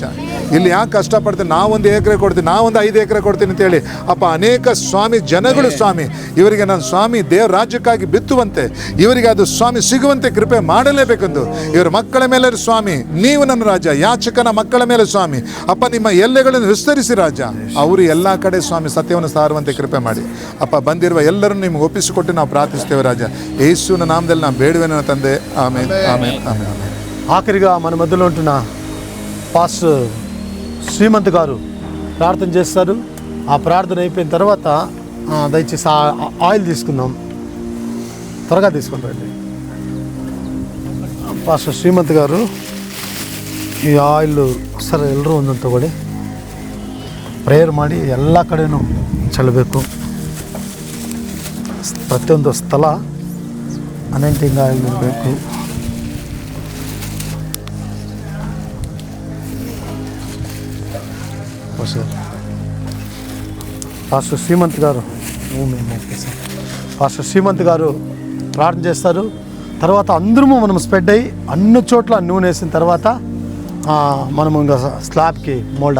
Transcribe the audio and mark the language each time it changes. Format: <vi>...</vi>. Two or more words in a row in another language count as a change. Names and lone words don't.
<kn>ಇಲ್ಲಿ ಯಾಕೆ ಕಷ್ಟಪಡ್ತೀನಿ, ನಾವೊಂದು ಎಕರೆ ಕೊಡ್ತೀನಿ, ನಾವೊಂದು 5 ಎಕರೆ ಕೊಡ್ತೀನಿ ಅಂತೇಳಿ ಅಪ್ಪ ಅನೇಕ ಸ್ವಾಮಿ ಜನಗಳು ಸ್ವಾಮಿ ಇವರಿಗೆ ನನ್ನ ಸ್ವಾಮಿ ದೇವ್ರ ರಾಜ್ಯಕ್ಕಾಗಿ ಬಿತ್ತುವಂತೆ ಇವರಿಗೆ ಅದು ಸ್ವಾಮಿ ಸಿಗುವಂತೆ ಕೃಪೆ ಮಾಡಲೇಬೇಕೆಂದು ಇವರ ಮಕ್ಕಳ ಮೇಲೆ ಸ್ವಾಮಿ ನೀವು ನನ್ನ ರಾಜ ಯಾಚಕನ ಮಕ್ಕಳ ಮೇಲೆ ಸ್ವಾಮಿ ಅಪ್ಪ ನಿಮ್ಮ ಎಲ್ಲೆಗಳನ್ನು ವಿಸ್ತರಿಸಿ ರಾಜ. ಅವರು ಎಲ್ಲ ಕಡೆ ಸ್ವಾಮಿ ಸತ್ಯವನ್ನು ಸಾರುವಂತೆ ಕೃಪೆ ಮಾಡಿ ಅಪ್ಪ. ಬಂದಿರುವ ಎಲ್ಲರನ್ನು ನಿಮ್ಗೆ ಒಪ್ಪಿಸಿಕೊಟ್ಟು ನಾವು ಪ್ರಾರ್ಥಿಸ್ತೇವೆ ರಾಜ. ಯೇಸುವಿನ ನಾಮದಲ್ಲಿ ನಾವು ಬೇಡುವೆನ ತಂದೆ. ಆಮೇನ್ ಆಮೇನ್ ಆಮೇನ್.</kn> <te>ఆఖరిగా మన మధ్యలో ఉంటున్న పాస్టర్ శ్రీమంత్ గారు ప్రార్థన చేస్తారు. ఆ ప్రార్థన అయిపోయిన తర్వాత దయచేసి ఆయిల్ తీసుకుందాం, త్వరగా తీసుకుని రండి.</te> <kn>ಪಾಸ್ಟರ್ ಶ್ರೀಮಂತ್ ಗಾರು ಈ ಆಯಿಲ್ ಸರ್ ಎಲ್ಲರೂ ಒಂದೊಂದು ತಗೊಳ್ಳಿ, ಪ್ರೇಯರ್ ಮಾಡಿ ಎಲ್ಲ ಕಡೆನೂ ಚೆಲ್ಲಬೇಕು. ಪ್ರತಿಯೊಂದು ಸ್ಥಳ</kn> <en>anointing oil</en> <kn>ಇರಬೇಕು.</kn> <te>సార్ పాస్టర్ శ్రీమంత్ గారు పాస్టర్ శ్రీమంత్ గారు ప్రార్థన చేస్తారు. తర్వాత అందరము మనం స్ప్రెడ్ అయ్యి అన్ని చోట్ల నూనె వేసిన తర్వాత మనం ఇంకా స్లాబ్కి మోల్డ్.</te>